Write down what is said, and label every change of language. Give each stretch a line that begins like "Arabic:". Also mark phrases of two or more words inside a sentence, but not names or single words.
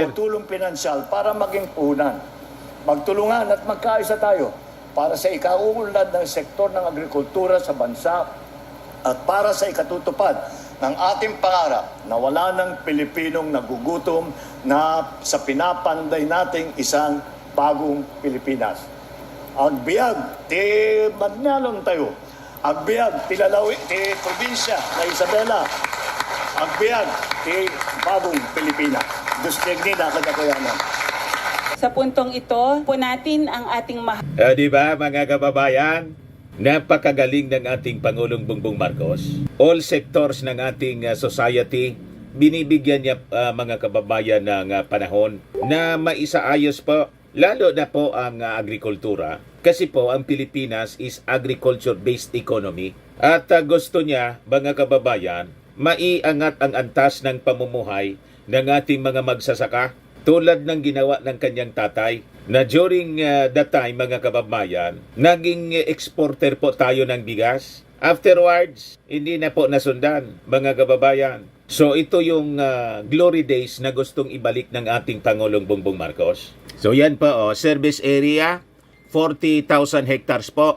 Filipino: o tulong pinansyal para maging puhunan. Magtulungan at magkaisa tayo para sa ikauunlad ng sektor ng agrikultura sa bansa at para sa ikatutupad ng ating pangarap na wala ng Pilipinong nagugutom na sa pinapanday nating isang bagong Pilipinas.
Iloko: Agbiag, ti Magnalon tayo. Agbiag, ti Lalawi, ti probinsya na Isabela. Agbiag, ti bagong Pilipinas. Dustegni na kadakuyanan.
Filipino: Sa puntong ito, po natin ang ating Di ba mga kababayan? Napakagaling ng ating Pangulong Bongbong Marcos.
English: All sectors
Filipino: ng ating society, binibigyan niya mga kababayan ng panahon na maisaayos po, lalo na po ang agrikultura. Kasi po ang Pilipinas
English: is agriculture-based economy.
Filipino: At gusto niya, mga kababayan, maiangat ang antas ng pamumuhay ng ating mga magsasaka. Tulad ng ginawa ng kanyang tatay na
English: during that time,
Filipino: mga kababayan, naging exporter po tayo ng bigas. Afterwards, hindi na po nasundan, mga kababayan. So ito yung glory days na gustong ibalik ng ating Pangulong Bongbong Marcos. So yan po,
English: service area,
Filipino: 40,000 hectares po.